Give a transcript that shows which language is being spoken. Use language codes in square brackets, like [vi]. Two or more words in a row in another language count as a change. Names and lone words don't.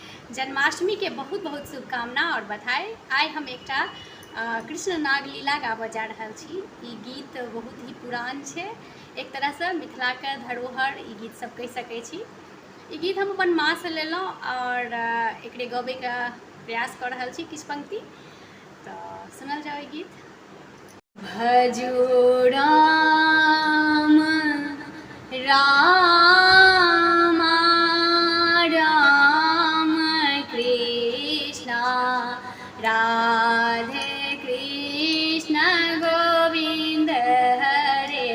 [mai] जन्माष्टमी के बहुत बहुत शुभकामना और बधाई। आइ हम एकटा कृष्ण नागलीला गाबऽ जा रहल छी। ई गीत बहुत ही पुरान छै, एक तरहसँ मिथिलाके धरोहर ई गीत सब कहि सकै छी। ई गीत हम अपन माँ से लेलहुँ और एकरे गबैके प्रयास कऽ रहल छी। किछु पंक्ति तऽ सुनल जाओ। ई गीत भजो राम राम राम कृष्ण राधे कृष्ण गोविंद हरे।